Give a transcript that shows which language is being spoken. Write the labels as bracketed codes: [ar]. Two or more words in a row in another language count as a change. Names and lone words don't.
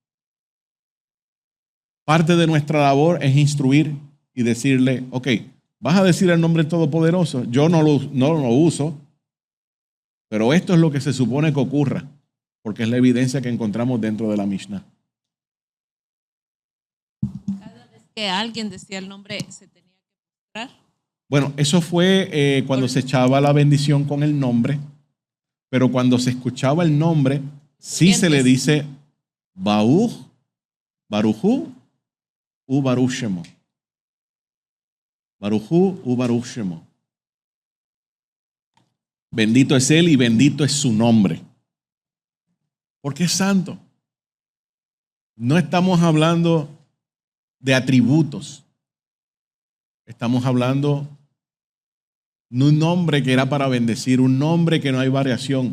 [es] Parte de nuestra labor es instruir y decirle, ok, vas a decir el nombre del Todopoderoso, yo no lo uso, pero esto es lo que se supone que ocurra, porque es la evidencia que encontramos dentro de la Mishnah. Cada vez que alguien decía el nombre, ¿se tenía que mostrar? Bueno, eso fue cuando se echaba la bendición con el nombre, pero cuando se escuchaba el nombre, sí se le dice [he] Baruj, Barujú, u Baruch Shemo. Barujú, u Baruch Shemo. [es] Bendito es Él y bendito es su nombre. Porque es santo. No estamos hablando de atributos. Estamos hablando de un nombre que era para bendecir, un nombre que no hay variación.